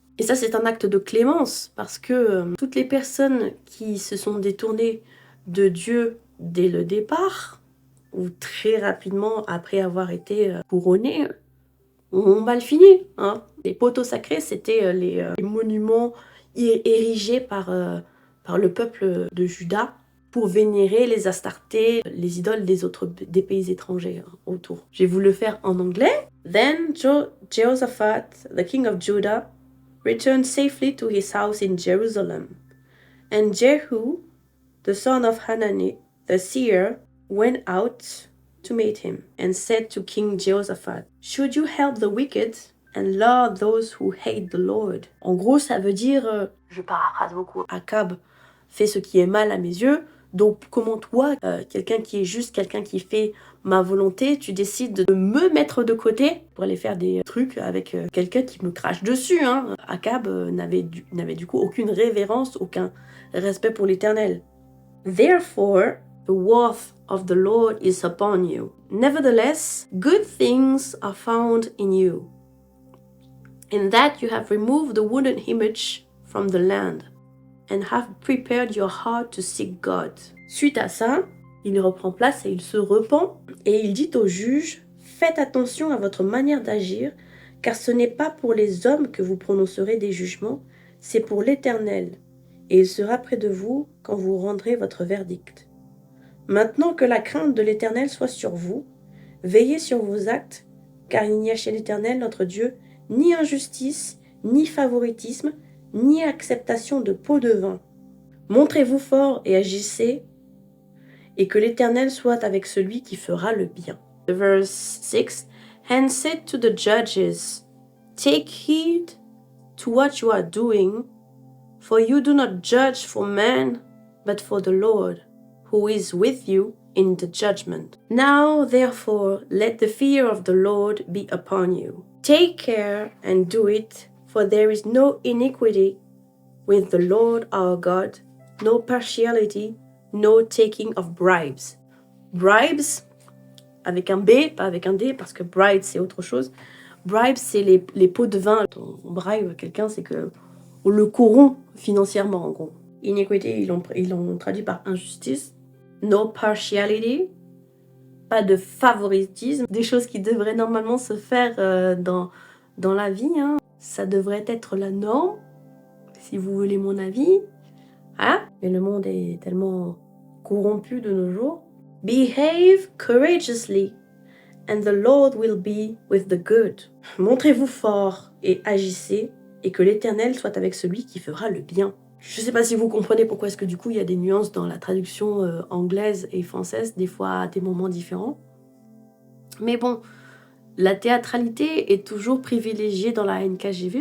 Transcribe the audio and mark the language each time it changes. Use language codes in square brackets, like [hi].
[fr] Et ça, c'est un acte de clémence, parce que toutes les personnes qui se sont détournées de Dieu dès le départ, ou très rapidement après avoir été couronnées, ont mal fini. Hein. Les poteaux sacrés, c'était les monuments érigés par le peuple de Juda pour vénérer les Astartés, les idoles des pays étrangers autour. J'ai voulu le faire en anglais. [en] Then Jehoshaphat, the king of Judah, returned safely to his house in Jerusalem. And Jehu, the son of Hanani, the seer, went out to meet him, and said to King Jehoshaphat, Should you help the wicked and love those who hate the Lord? [fr] En gros, ça veut dire, je paraphrase beaucoup, Akab fait ce qui est mal à mes yeux, donc comment toi, quelqu'un qui est juste, quelqu'un qui fait ma volonté, tu décides de me mettre de côté pour aller faire des trucs avec quelqu'un qui me crache dessus. Hein. Akab n'avait du coup aucune révérence, aucun respect pour l'Éternel. [en] Therefore, the wrath of the Lord is upon you. Nevertheless, good things are found in you, in that you have removed the wooden image from the land, and have prepared your heart to seek God. [fr] Suite à ça, il reprend place et il se repent, et il dit au juge, faites attention à votre manière d'agir, car ce n'est pas pour les hommes que vous prononcerez des jugements, c'est pour l'Éternel, et il sera près de vous quand vous rendrez votre verdict. Maintenant que la crainte de l'Éternel soit sur vous, veillez sur vos actes, car il n'y a chez l'Éternel notre Dieu ni injustice, ni favoritisme, ni acceptation de pots de vin. Montrez-vous fort et agissez, et que l'Éternel soit avec celui qui fera le bien. [en] Verse 6, And said to the judges, Take heed to what you are doing, for you do not judge for man, but for the Lord, who is with you in the judgment. Now, therefore, let the fear of the Lord be upon you. Take care and do it, for there is no iniquity with the Lord our God, no partiality, no taking of bribes. [fr] Bribes, avec un B, pas avec un D, parce que bribe, c'est autre chose. Bribes, c'est les pots de vin. On bribe quelqu'un, c'est que on le corrompt financièrement, en gros. Iniquity, ils l'ont traduit par injustice. [en] No partiality, [fr] pas de favoritisme, des choses qui devraient normalement se faire dans la vie. Hein. Ça devrait être la norme, si vous voulez mon avis. Hein? Mais le monde est tellement corrompu de nos jours. [en] Behave courageously, and the Lord will be with the good. [fr] Montrez-vous fort et agissez, et que l'Éternel soit avec celui qui fera le bien. Je ne sais pas si vous comprenez pourquoi est-ce que du coup il y a des nuances dans la traduction anglaise et française, des fois à des moments différents. Mais bon, la théâtralité est toujours privilégiée dans la NKJV.